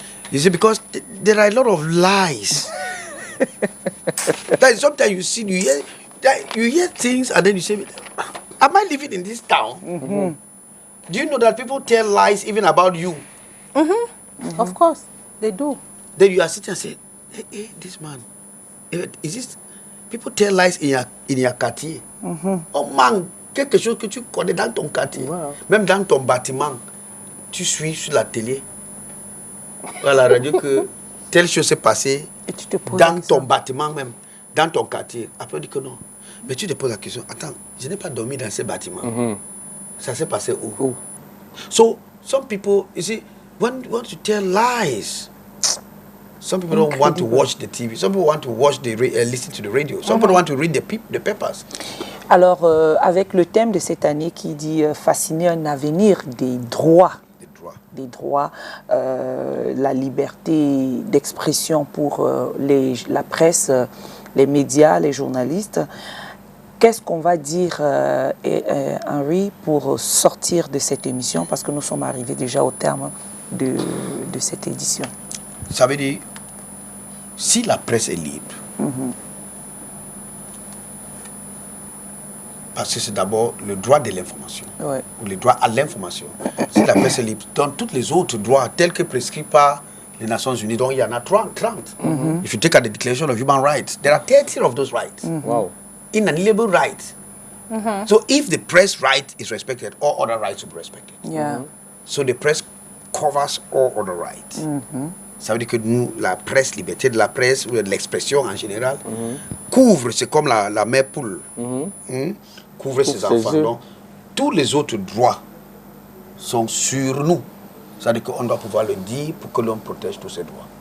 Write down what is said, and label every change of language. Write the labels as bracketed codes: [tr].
[en] You see, because there are a lot of lies. That sometimes you hear things and then you say, am I living in this town? Do you know that people tell lies even about you? Of course, they do. Then you are sitting and say, hey, this man, is this? People tell lies in your quartier. [fr] Oh man, quelque chose que tu connais dans ton quartier, même dans ton bâtiment, tu suis sur la télé, à la radio que telle chose s'est passée dans ton bâtiment même, dans ton quartier. Après on dit que non. Mais tu te poses la question, attends, je n'ai pas dormi dans ce bâtiment. Ça s'est passé où? [en] So, some people, you see, when you tell lies, some people don't want to watch the TV. Some people want to watch listen to the radio. Some people want to read the papers. [fr] Alors, avec le thème de cette année qui dit fasciner un avenir des droits. Des droits, la liberté d'expression pour la presse, les médias, les journalistes. Qu'est-ce qu'on va dire, Henry, pour sortir de cette émission? Parce que nous sommes arrivés déjà au terme de cette édition. Ça veut dire, si la presse est libre, parce que c'est d'abord le droit de l'information, ou le droit à l'information. Si la presse est libre, dans tous les autres droits, tels que prescrits par les Nations Unies, donc il y en a 30. [en] If you take at the Declaration of Human Rights, there are 30 of those rights. Wow. Inalienable rights. So if the press right is respected, all other rights will be respected. So the press covers all other rights. [fr] Ça veut dire que nous, la presse, liberté de la presse, ou de l'expression en général, couvre, c'est comme la mère poule, couvre ses enfants. Donc, tous les autres droits sont sur nous. C'est-à-dire qu'on doit pouvoir le dire pour que l'on protège tous ces droits.